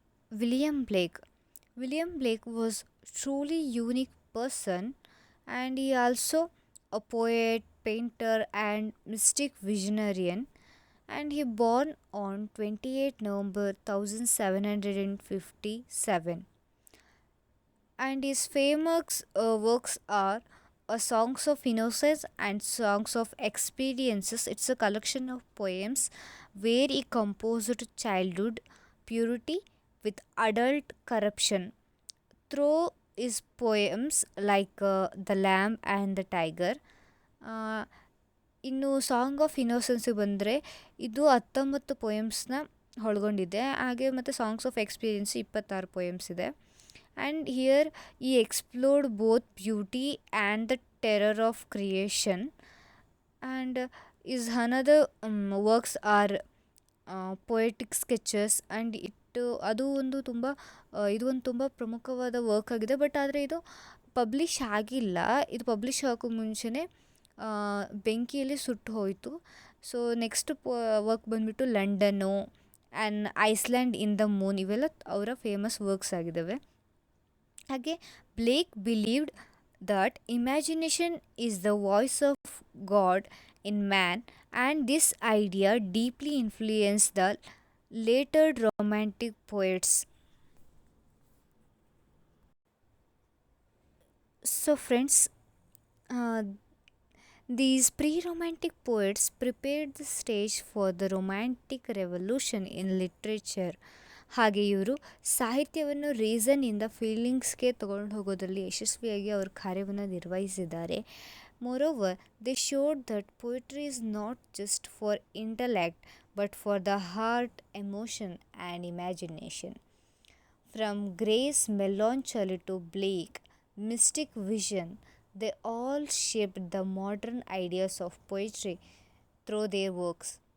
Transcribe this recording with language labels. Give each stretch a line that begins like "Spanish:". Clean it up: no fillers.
English: William Blake. William Blake was truly unique person, and he also a poet, painter and mystic visionarian, and he born on 28 November 1757, and his famous works are Songs of Innocence and Songs of Experiences. It's a collection of poems where he composed childhood purity with adult corruption through his poems like The Lamb and the Tiger.
Kannada: ಇನ್ನು song of ಇನ್ನೋಸೆನ್ಸಿಗೆ ಬಂದರೆ ಇದು 19 ಪೊಯಮ್ಸ್ನ ಒಳಗೊಂಡಿದೆ. ಹಾಗೆ ಮತ್ತು songs of experience 26 poems ಇದೆ.
English: And here he explored both beauty and the terror of creation. And his another works are poetic sketches.
Kannada: And ಅದು ಒಂದು ತುಂಬ ಇದು ಒಂದು ತುಂಬ ಪ್ರಮುಖವಾದ ವರ್ಕ್ ಆಗಿದೆ. ಬಟ್ ಆದರೆ ಇದು ಪಬ್ಲಿಷ್ ಆಗಿಲ್ಲ. ಇದು ಪಬ್ಲಿಷ್ ಆಗೋಕ್ಕೂ ಮುಂಚೆನೇ ಬೆಂಕಿಯಲ್ಲಿ ಸುಟ್ಟು ಹೋಯಿತು. ಸೊ ನೆಕ್ಸ್ಟ್ ವರ್ಕ್ ಬಂದುಬಿಟ್ಟು
English: ಲಂಡನ್ನು and island in the moon,
Kannada: ಇವೆಲ್ಲ ಅವರ ಫೇಮಸ್ ವರ್ಕ್ಸ್ ಆಗಿದ್ದಾವೆ. ಹಾಗೆ
English: Blake believed that imagination is the voice of God in man, and this idea deeply influence the later romantic poets. So friends, these pre-romantic poets prepared the stage for the romantic revolution in literature.
Kannada: ಹಾಗೆ ಇವರು ಸಾಹಿತ್ಯವನ್ನು ರೀಸನ್ನಿಂದ ಫೀಲಿಂಗ್ಸ್ಗೆ ತಗೊಂಡು ಹೋಗೋದ್ರಲ್ಲಿ ಯಶಸ್ವಿಯಾಗಿ ಅವ್ರ ಕಾರ್ಯವನ್ನು ನಿರ್ವಹಿಸಿದ್ದಾರೆ.
English: Moreover, they showed that poetry is not just for intellect but for the heart, emotion, and imagination. From Grace melancholy to Blake mystic vision, they all shaped the modern ideas of poetry through their works.